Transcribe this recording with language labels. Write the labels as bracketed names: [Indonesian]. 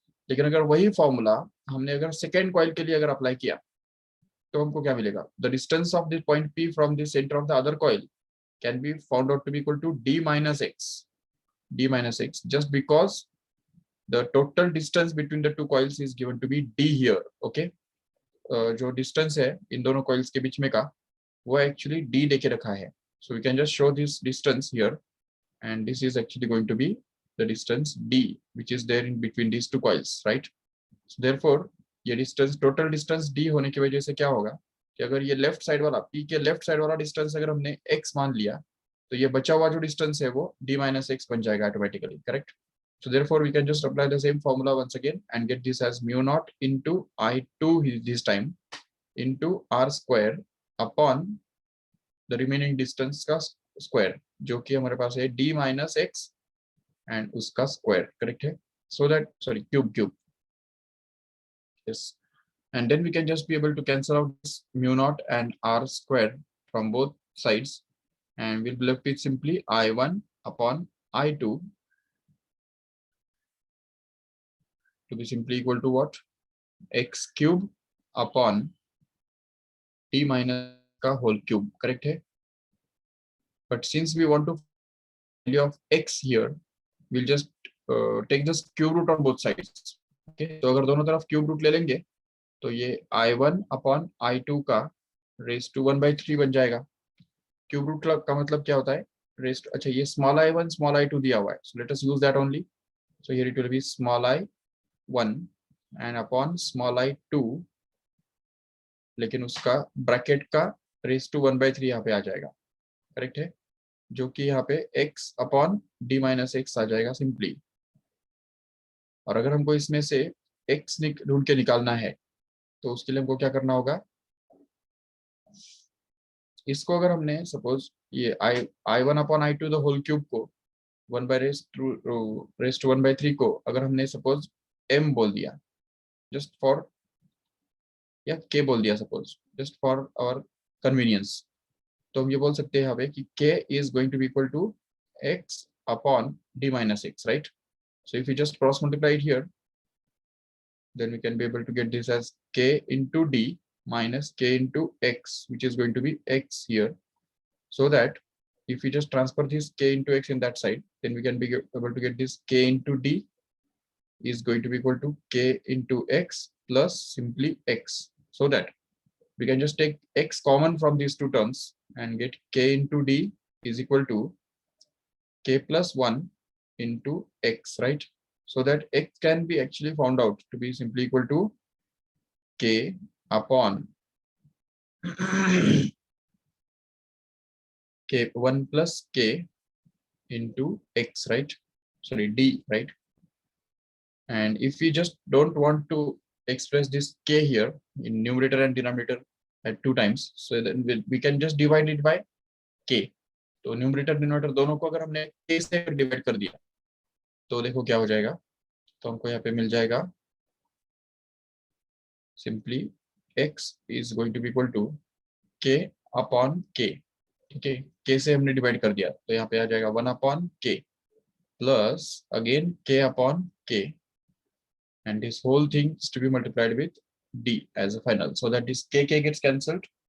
[Hindi] लेकिन अगर वही फॉर्मूला हमने अगर सेकेंड कॉइल के लिए अगर अप्लाई किया तो हमको क्या मिलेगा, [English] The distance of this point P from the centre of the other coil can be found out to be equal to d minus x, just because the total distance between the two coils is given to be d here, okay। [Hindi] जो distance है इन दोनों coils के बीच में का वो actually d देके रखा है। [English] So we can just show this distance here and this is actually going to be the distance d which is there in between these two coils, right। so therefore [Hindi] ये distance, total distance d होने की वजह से क्या होगा कि अगर ये लेफ्ट साइड वाला p के लेफ्ट साइड वाला डिस्टेंस अगर हमने x मान लिया तो ये बचा हुआ जो डिस्टेंस है वो d minus x बन जाएगा automatically, correct. [English] so therefore we can just apply the same formula once again and get this as mu naught into I2 this time into r square upon the remaining distance [Hindi] का square, जो कि हमारे पास है [English] d minus x and [Hindi] उसका square, correct है। [English] So that sorry cube, yes, and then we can just be able to cancel out this mu naught and r square from both sides and we'll be left with simply I1 upon I2 to be simply equal to what, x cube upon d minus का whole cube, correct है। but since we want to value of x here, we'll just take this cube root on both sides, okay। [Hindi] तो अगर दोनों तरफ cube root ले लेंगे तो ये I1 अपॉन I2 का रेस टू 1/3 बन जाएगा। क्यूब रूट का मतलब क्या होता है, रेस, अच्छा ये स्मॉल I1 स्मॉल I2 दिया हुआ है, [English] So let us use that only. So here it will be small I1 and upon small I2, [Hindi] लेकिन उसका ब्रैकेट का रेस टू 1/3 यहाँ पे आ जाएगा, करेक्ट है, जो कि यहाँ पे x upon d minus x आ जाएगा सिंपली। और अगर हमको इसमें से x ढूंढ के निकालना है तो उसके लिए हमको क्या करना होगा, इसको अगर हमने सपोज ये I1 upon I2 the whole cube को 1 बाय रेस टू 1/3 को अगर हमने सपोज m बोल दिया जस्ट फॉर, या k बोल दिया suppose just for our convenience, तो हम ये बोल सकते हैं यहाँ पे कि [English] k is going to be equal to x upon d minus x, [Hindi] right। [English] so if we just cross multiply it here, then we can be able to get this as k into d minus k into x, which is going to be x here, so that if we just transfer this k into x in that side, then we can be able to get this k into d is going to be equal to k into x plus simply x, so that we can just take x common from these two terms and get k into d is equal to k plus 1 into x, right। so that x can be actually found out to be simply equal to k upon k 1 plus k into x, right, sorry d, right। and if we just don't want to express this k here in numerator and denominator at 2 times, so then we can just divide it by k। [Hindi] तो numerator denominator दोनों को अगर हमने k से divide कर दिया तो देखो क्या हो जाएगा, तो हमको यहाँ पे मिल जाएगा simply [English] x is going to be equal to k upon k, [Hindi] ठीक है, k से हमने डिवाइड कर दिया तो यहाँ पे आ जाएगा 1 upon k, [English] plus again k upon k, and this whole thing is to be multiplied with d as a final, so that this k gets cancelled.